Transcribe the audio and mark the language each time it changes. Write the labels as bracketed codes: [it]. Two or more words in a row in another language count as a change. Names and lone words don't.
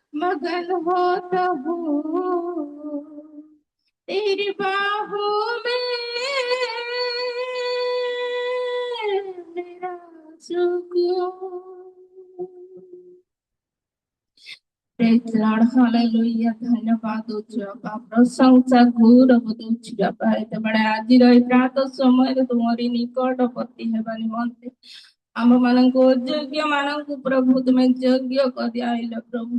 [hi] मगन होता हूँ तेरी बाहों में, मेरा सुकून। [en] Praise Lord, [or] hallelujah, ଧନ୍ୟବାଦ ଦଉଛୁ ବାପା, ପ୍ରଶଂସା ଗୌରବ ଦଉଛୁ ବାପା। ଏତେବେଳେ ଆଜିର ଏଇ ପ୍ରାତ ସମୟରେ ତୁମରି ନିକଟବର୍ତ୍ତୀ ହେବା ନିମନ୍ତେ ଆମ ମାନଙ୍କୁ ଅଯୋଗ୍ୟ ମାନଙ୍କୁ ପ୍ରଭୁ ତୁମେ ଯୋଗ୍ୟ କରି ଆଇଲ ପ୍ରଭୁ।